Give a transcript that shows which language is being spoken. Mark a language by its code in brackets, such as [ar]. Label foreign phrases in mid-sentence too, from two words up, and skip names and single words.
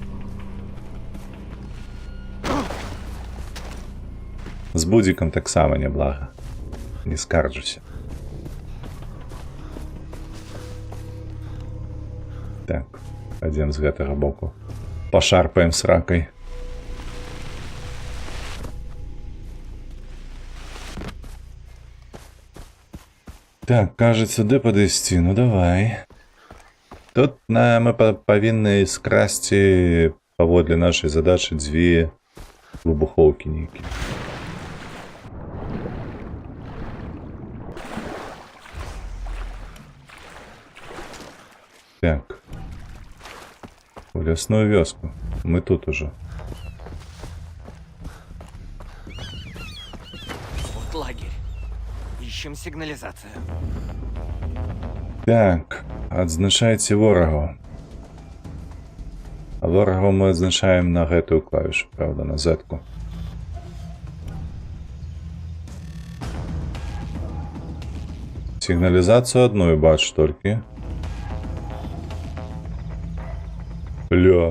[be] З будзікам таксама няблага. Не скарджуся. Так, адзін з гэтага боку. Пашарпаем с ракай. [uk] Так, кажуть, сюди падысці. Ну давай. [be] Тут мы павінны скрасці паводле нашай задачы дзве выбухоўкі нейкія. Так. В лясную вёску. [ru] Мы тут уже. Вот лагерь. Ищем сигнализацию. Так, [be] адзначайце ворагаў. А ворагаў мы адзначаем на гэтую клавішу, правда, на Z-ку. Сігналізацыю адную бачу толькі. Ля.